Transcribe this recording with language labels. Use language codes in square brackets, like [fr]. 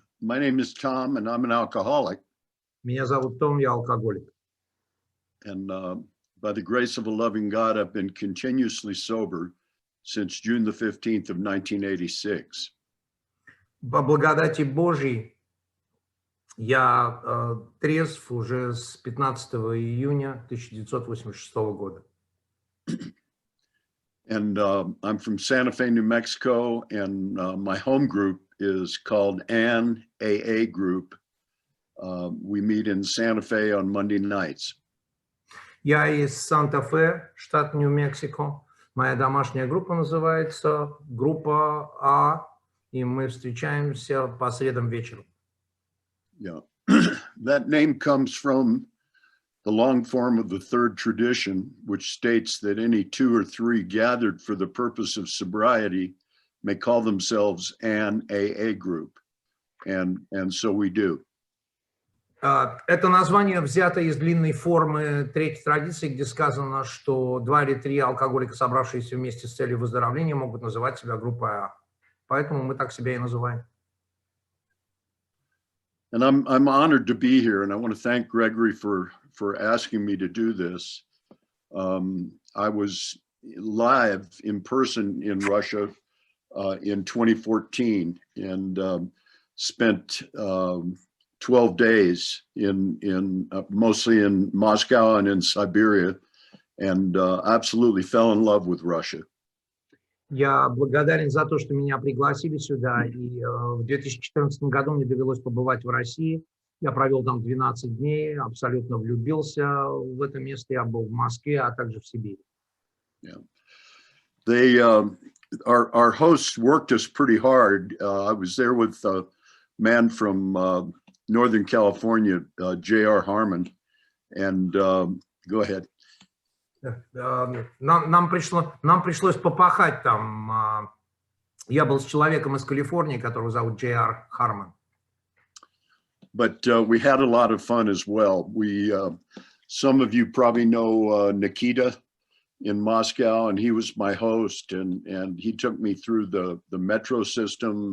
[en] My name is Tom, and I'm an alcoholic. [ru] Меня зовут Том, я алкоголик. [en] And by the grace of a loving God, I've been continuously sober since June the 15th of 1986. [ru] По благодати Божьей я трезв уже с 15 июня 1986 года. [en] And I'm from Santa-Fe, New Mexico, and my home group is called An AA Group. We meet in Santa Fe on Monday nights. [ru] Я из Санта-Фе, штат Нью-Мексико. Моя домашняя группа называется группа А, и мы встречаемся по средам вечером. [en] Yeah, that name comes from the long form of the third tradition, which states that any two or three gathered for the purpose of sobriety may call themselves an AA group, and so we do. [ru] Это название взято из длинной формы третьей традиции, где сказано, что 2 или 3 алкоголика, собравшиеся вместе с целью выздоровления, могут называть себя группой А. Поэтому мы так себя и называем. [en] And I'm honored to be here, and I want to thank Gregory for asking me to do this. I was live in person in Russia in 2014 and spent 12 days in mostly in Moscow and in Siberia, and absolutely fell in love with Russia. [ru] Я благодарен за то, что меня пригласили сюда, и в 2014 году мне довелось побывать в России. Я провел там 12 дней, абсолютно влюбился в это место. Я был в Москве, а также в Сибири. [en] Yeah. Our hosts worked us pretty hard. I was there with a man from Northern California, J.R. Harmon, and go ahead. [ru] Нам пришлось попахать там. Я был с человеком из Калифорнии, которого зовут J.R. Harmon. [en] But we had a lot of fun as well. Some of you probably know Nikita in Moscow, and he was my host, and he took me through the metro system.